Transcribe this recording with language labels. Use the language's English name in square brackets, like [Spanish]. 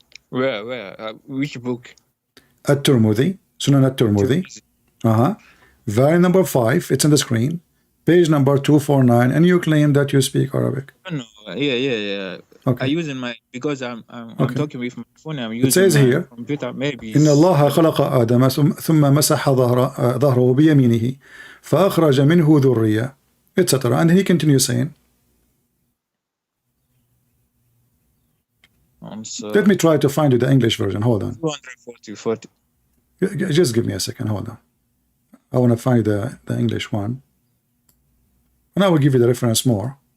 [English] Where? Which book? At-Tirmidhi, Sunan at-Tirmidhi. Volume number 5, it's on the screen. Page number 249, and you claim that you speak Arabic. No. Yeah. Okay. I using my because I'm talking with my phone. I'm using says my here, computer. Maybe. [Arabic] إن الله خلق آدم ثم مسح ظهره بيمينه فأخرج منه ذرية, etc. [English] And he continues saying, So let me try to find you the English version. Hold on. 240. Just give me a second. Hold on. I want to find the English one. And I will give you the reference more.